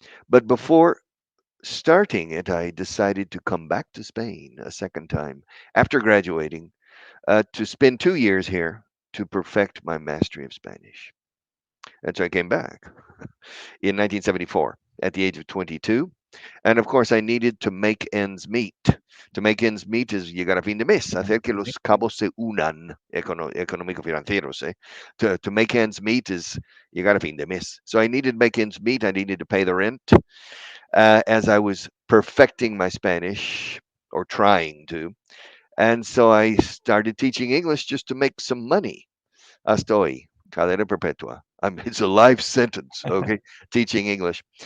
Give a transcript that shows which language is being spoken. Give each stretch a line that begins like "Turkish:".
English: But before starting it, I decided to come back to Spain a second time after graduating to spend 2 years here to perfect my mastery of Spanish. And so I came back in 1974 at the age of 22. And of course, I needed to make ends meet. To make ends meet is
Spanish: llegar a fin de mes, hacer que los cabos se unan, económico-financieros.
English: To make ends meet is
Spanish: llegar a fin de mes.
English: So I needed to make ends meet. I needed to pay the rent as I was perfecting my Spanish, or trying to. And so I started teaching English just to make some money.
Spanish: Hasta hoy, cadena perpetua.
English: It's a life sentence, okay, teaching English.